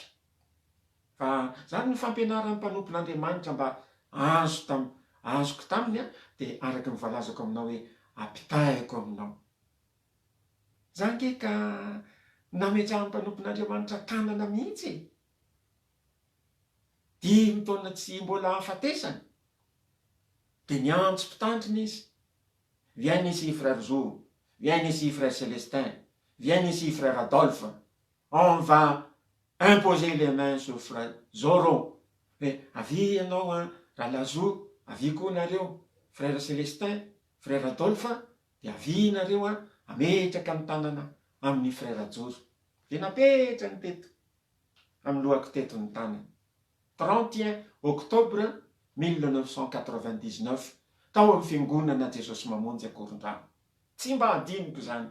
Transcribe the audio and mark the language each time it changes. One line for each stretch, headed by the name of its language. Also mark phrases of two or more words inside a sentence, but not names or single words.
Malagasy: Fa zany ny fampianaran'ny mpanompon'Andriamanitra mba azoko taminy de araky ny voalazako aminao hoe ampitahiko aminao. Zany ke ka nametrahan'ny mpanompon'Andriamanitra tanana mihitsy. 10 taona tsy mbola hafatesany de niantso mpitandrina izy.
French: Viens ici frère Zou, viens ici frère Célestin, viens ici frère Adolphe, on va imposer les mains sur frère Zoro.
Malagasy: Avy ianao raha Lazou, avy koa nareo frère Célestin, frère Adolphe, de avy nareo ametraka ny tanana amin'ny frère Joro. De napetra ny teto amin'ny lohako teto ny tanana. 31 octobre 1999 tao amin'ny fiangonana Jesosy Mamonjy Akorondrano. Tsy mba hadiniko zany.